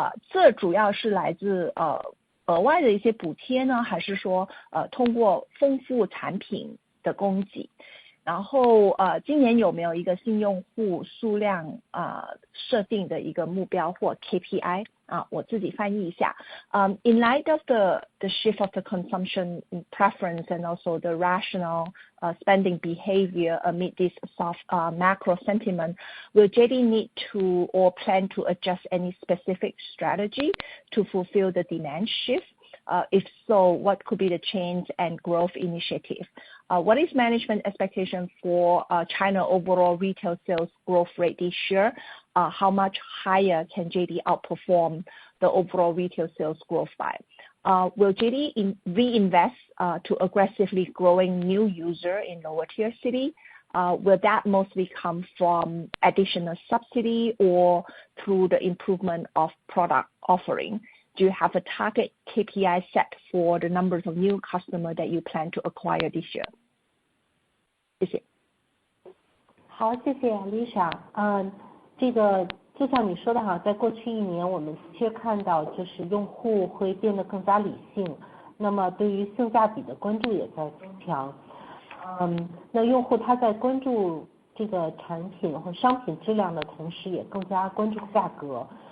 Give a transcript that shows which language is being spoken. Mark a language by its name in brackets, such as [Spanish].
[Chinese] 这主要是来自额外的一些补贴呢，还是说通过丰富产品的供给？然后今年有没有一个新用户数量设定的一个目标或 KPI？我自己翻译一下。 [English] In light of the shift of the consumption preference and also the rational spending behavior amid this soft macro sentiment, will JD need to or plan to adjust any specific strategy to fulfill the demand shift? If so, what could be the change and growth initiative? What is management expectation for China overall retail sales growth rate this year? How much higher can JD outperform the overall retail sales growth by? Will JD reinvest to aggressively growing new user in lower tier city? Will that mostly come from additional subsidy or through the improvement of product offering? Do you have a target KPI set for the numbers of new customer that you plan to acquire this year? [Chinese] 谢谢。好，谢谢 Lisa。这个就像你说的哈，在过去一年，我们的确看到就是用户会变得更加理性，那么对于性价比的关注也在增强。那用户他在关注这个产品和商品质量的同时，也更加关注价格。